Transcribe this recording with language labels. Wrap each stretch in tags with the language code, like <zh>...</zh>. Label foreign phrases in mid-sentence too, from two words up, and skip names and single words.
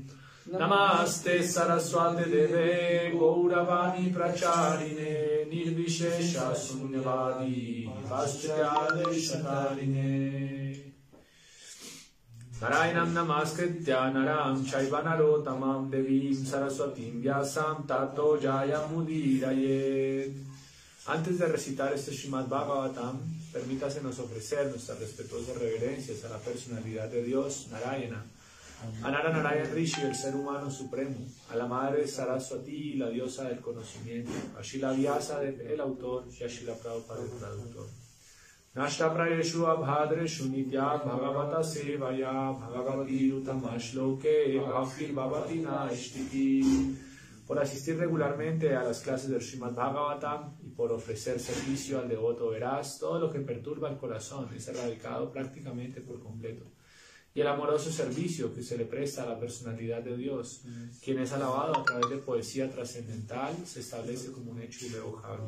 <sa>नमस्ते सरस्वती देवे गौरवाणी प्रचारिणे निर्विशेष शून्यवादी वस्त्यदे शतारिणे. नारायणं नमस्कृत्य नरं चैवनरो देवीं सरस्वतीं व्यासं ततो जयमुदीरये.</sa> <es>Antes de recitar este Srimad Bhagavatam, permítasenos ofrecer nuestras respetuosas reverencias a la personalidad de Dios, Narayana, a Nara Narayan Rishi, el ser humano supremo, a la madre Saraswati, la diosa del conocimiento, a Shila Vyasa, el autor, y a Shila Prabhupada, el traductor.</es> <sa>नष्ट प्रायेषु अभद्रेषु नित्य भागवत सेवया भगवति रुतमश्लोके भक्ति भवति नैष्ठिकी.</sa> <es>Por asistir regularmente a las clases del Srimad Bhagavatam y por ofrecer servicio al devoto veraz, todo lo que perturba el corazón es erradicado prácticamente por completo. Y el amoroso servicio que se le presta a la personalidad de Dios, quien es alabado a través de poesía trascendental, se establece como un hecho irrevocable.</es>